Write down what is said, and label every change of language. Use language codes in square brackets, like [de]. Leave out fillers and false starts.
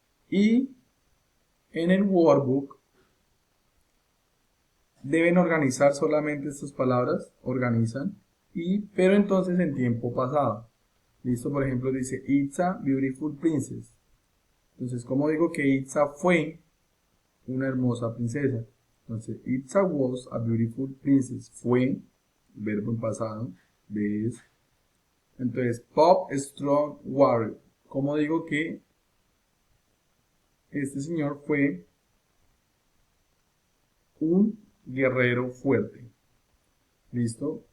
[es] Y en el workbook deben organizar solamente estas palabras, organizan, pero entonces en tiempo pasado. ¿Listo? Por ejemplo, dice, [en] It's a beautiful princess. [es] Entonces, ¿cómo digo que Itza fue una hermosa princesa? [en] Entonces, Itza was a beautiful princess. [es] Fue, verbo en pasado, de es. Entonces, [en] Bob Strong Warrior. [es] ¿Cómo digo que este señor fue un guerrero fuerte? ¿Listo?